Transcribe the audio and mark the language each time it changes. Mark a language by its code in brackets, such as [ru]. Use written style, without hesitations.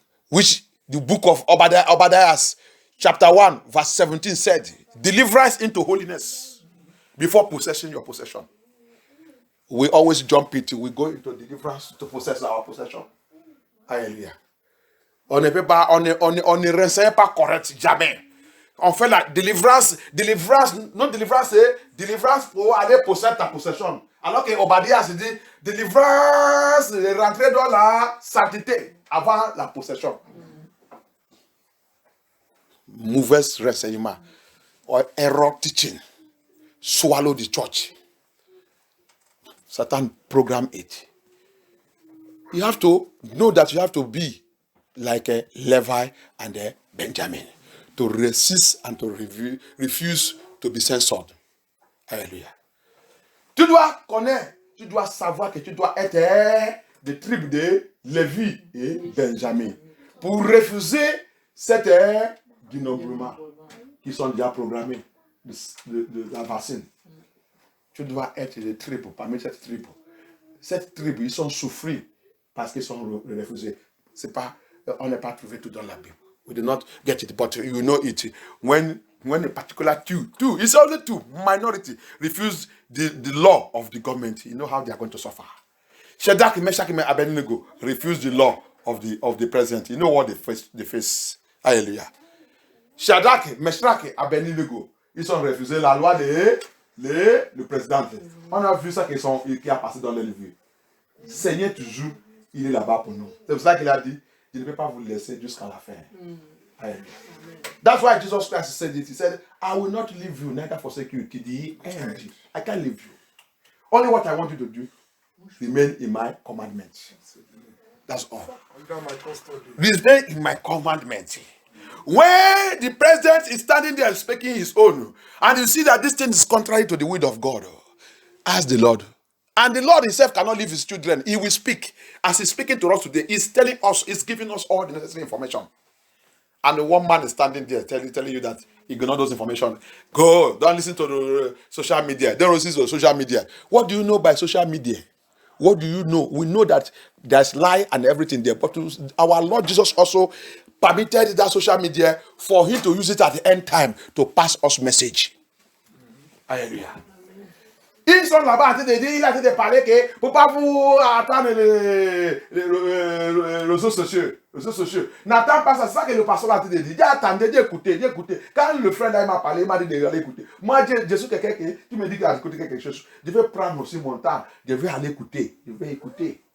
[en] Which the book of Obadias, chapter 1, verse 17 said, deliverance into holiness before possessing your possession. We always jump into, we go into deliverance to possess our possession. [fr] Alléluia. On ne peut pas, on ne renseigne pas correct, jamais. On fait la délivrance, non délivrance, c'est délivrance pour aller posséder ta possession. Alors que Obadiah se dit, délivrance, rentrer dans la sainteté avant la possession. Mauvais renseignement, [en] or error teaching, swallow the church. Satan program it. You have to know that you have to be like a Levi and a Benjamin, to resist and to refuse to be censored. [fr] Alléluia. Tu dois connaître, tu dois savoir que tu dois être des tribus de Lévi et Benjamin pour refuser cette dénombrement qui sont déjà programmés de la vaccine. Tu dois être des tribus parmi cette tribu. Cette tribu, ils sont souffrés parce qu'ils sont refusés. C'est pas, on n'est pas trouvé tout dans la Bible. [en] We do not get it, but you know it. When a particular two, it's only two, minority, refuse the law of the government, you know how they are going to suffer. Shadrach, Meshach, and Abednego refuse the law of the president. You know what they face. Hallelujah. [fr] Shadrach, Meshach, et Abednego, ils ont refusé la loi le président. On a vu ça qui a passé dans les livres. Seigneur toujours, il est là-bas pour nous. C'est pour ça qu'il a dit, je ne vais pas vous laisser jusqu'à la fin. [en] That's why Jesus Christ said it. He said, I will not leave you, neither forsake you to the end. I can't leave you. Only what I want you to do, remain in my commandments. That's all. Under my custody. Remain in my commandments. When the president is standing there speaking his own, and you see that this thing is contrary to the will of God, ask the Lord. And the Lord himself cannot leave his children. He will speak. As he's speaking to us today, he's telling us, he's giving us all the necessary information. And the one man is standing there telling you that ignore those information. Go, don't listen to the social media. Don't listen to social media. What do you know by social media? What do you know? We know that there's lie and everything there. But our Lord Jesus also permitted that social media for him to use it at the end time to pass us message. Hallelujah. [fr] Ils sont là-bas en train de dire, il a dit de parler que pour pas vous attendre les réseaux sociaux. N'attends pas ça, c'est ça que le pasteur a dit. Dis attendez, dis écoutez. Quand le frère là m'a parlé, il m'a dit d'aller écouter. Moi, je suis quelqu'un qui me dit qu'il a écouté quelque chose. Je vais prendre aussi mon temps. Je vais aller écouter. Je vais écouter.